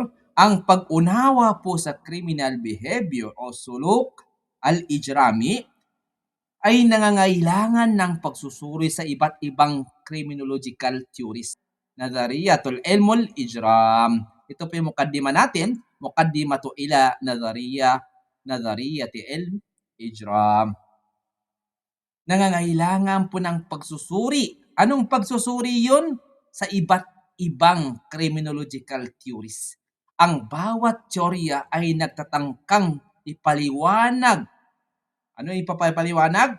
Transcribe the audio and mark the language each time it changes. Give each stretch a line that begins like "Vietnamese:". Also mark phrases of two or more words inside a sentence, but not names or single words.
Filipino: Ang pag-unawa po sa
English: criminal behavior
Filipino: o
Arabic: السلوك الإجرامي
Filipino: ay nangangailangan ng pagsusuri sa iba't ibang
English: criminological theories.
Arabic: نظرية علم الإجرام.
Filipino: Ito po yung mukaddima natin.
Arabic: مقدمة إلى نظرية علم الإجرام.
Filipino: Nangangailangan po ng pagsusuri. Anong pagsusuri yun? Sa iba't ibang
English: criminological theories.
Filipino: Ang bawat teorya ay nagtatangkang ipaliwanag. Ano ipapaliwanag?